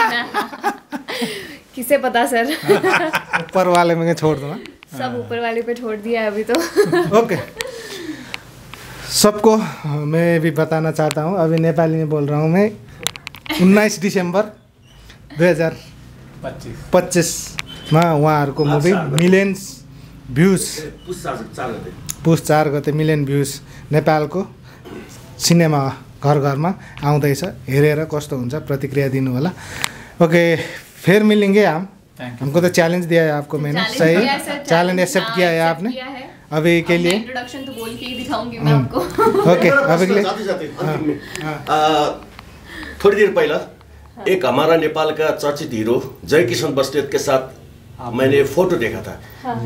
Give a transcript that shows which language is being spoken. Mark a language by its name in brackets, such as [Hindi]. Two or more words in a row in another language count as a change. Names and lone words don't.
[Hindi] किसे पता सर। ऊपर वाले में छोड़ दो। सब ऊपर वाले पे छोड़ दिया है अभी तो। ओके, सबको मैं भी बताना चाहता हूँ, अभी नेपाली में बोल रहा हूँ मैं। [Nepali] 19 दिसंबर 2025 मा उहाँहरूको मुभी मिलियन्स भ्युज, पुस 4 गते मिलियन भ्युज नेपालको सिनेमा घर घरमा आउँदैछ। हेरेर कस्तो हुन्छ प्रतिक्रिया दिनु होला। [Hindi] ओके, फिर मिलेंगे हम। हमको तो चैलेंज दिया है आपको मैंने, सही चैलेंज एक्सेप्ट किया है आपने। अभी के लिए इंट्रोडक्शन तो बोल के ही दिखाऊंगी मैं आपको। ओके, अभी के लिए थोड़ी देर पहला एक हमारा नेपाल का चर्चित हीरो जय किशन बस्नेत के साथ मैंने फोटो देखा था।